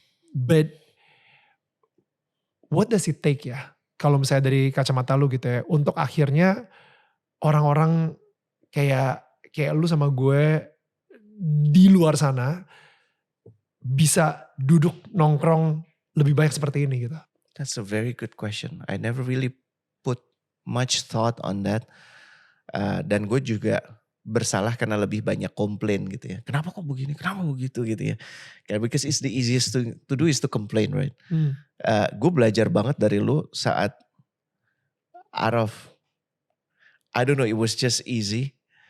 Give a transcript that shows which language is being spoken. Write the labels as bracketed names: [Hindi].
[English] But what does it take ya? [Indonesian] Kalau misalnya dari kacamata lu gitu ya, untuk akhirnya orang-orang kayak lu sama gue di luar sana bisa duduk nongkrong lebih banyak seperti ini gitu? [English] That's a very good question. I never really put much thought on that. [Indonesian] Dan gue juga bersalah karena lebih banyak komplain gitu ya. Kenapa kok begini? Kenapa begitu gitu ya? [English] Because it's the easiest to do is to complain, right? [Indonesian] Gue belajar banget dari lu saat [English] I don't know, it was just easy.